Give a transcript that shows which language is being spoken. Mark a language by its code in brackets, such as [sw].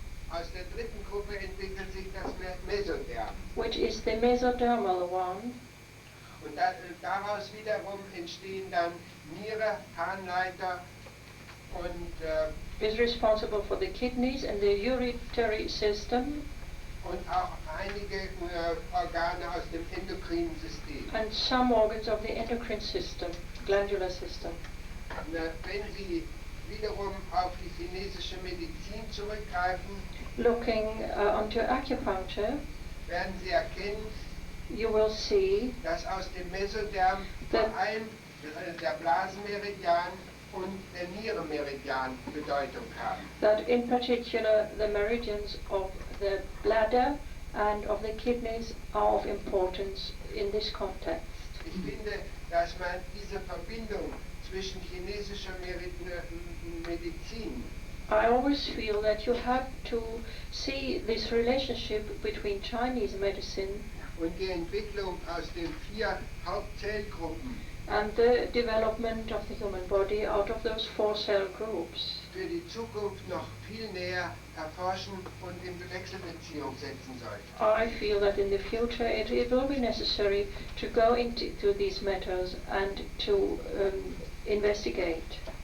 [de] aus der dritten Gruppe entwickelt sich das Mesoderm. [en] which is the mesodermal one, [de] Und daraus wiederum entstehen dann Niere, Harnleiter und [en] is responsible for the kidneys and the urinary system, [de] und auch einige Organe aus dem endokrinen System. [en] and some organs of the endocrine system, glandular system. [de] Wenn Sie wiederum auf die chinesische Medizin zurückgreifen, [en] Looking onto acupuncture, [de] werden Sie erkennen, [en] you will see [de] dass aus dem Mesoderm vor allem der Blasenmeridian und der Nierenmeridian Bedeutung haben. [en] that in particular the meridians of the bladder and of the kidneys are of importance in this context. [de] Ich finde, dass man diese Verbindung zwischen chinesischer Medizin [en] I always feel that you have to see this relationship between Chinese medicine [de] und die Entwicklung aus den 4 Hauptzellgruppen [en] and the development of the human body out of those 4 cell groups [de] für die Zukunft noch viel näher erforschen und in Wechselbeziehung setzen sollte. [en] I feel that in the future it will be necessary to go into these matters and to investigate.